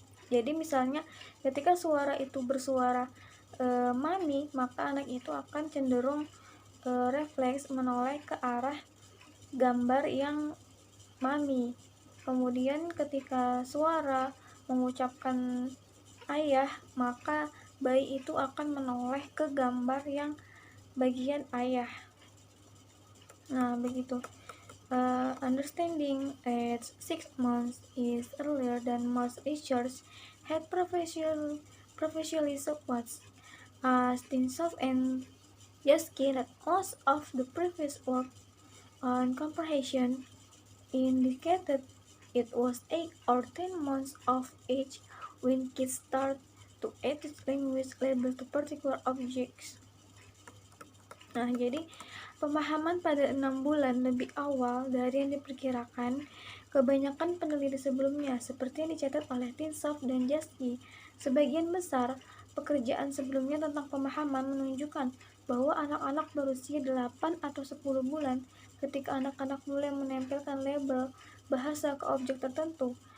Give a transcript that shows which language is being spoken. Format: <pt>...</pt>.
<id>Jadi misalnya ketika suara itu bersuara mami, maka anak itu akan cenderung refleks menoleh ke arah gambar yang mami. Kemudian ketika suara mengucapkan ayah, maka bayi itu akan menoleh ke gambar yang bagian ayah. Nah, begitu.</id> <en>Understanding at 6 months is earlier than most researchers had previously supposed. Tinsoft and Yaski that most of the previous work on comprehension indicated it was 8 or 10 months of age when kids start to attach language label to particular objects.</en> <id>Nah, jadi pemahaman pada 6 bulan lebih awal dari yang diperkirakan kebanyakan peneliti sebelumnya, seperti yang dicatat oleh Tinsoft dan Jaski. Sebagian besar pekerjaan sebelumnya tentang pemahaman menunjukkan bahwa anak-anak berusia 8 atau 10 bulan ketika anak-anak mulai menempelkan label bahasa ke objek tertentu.</id>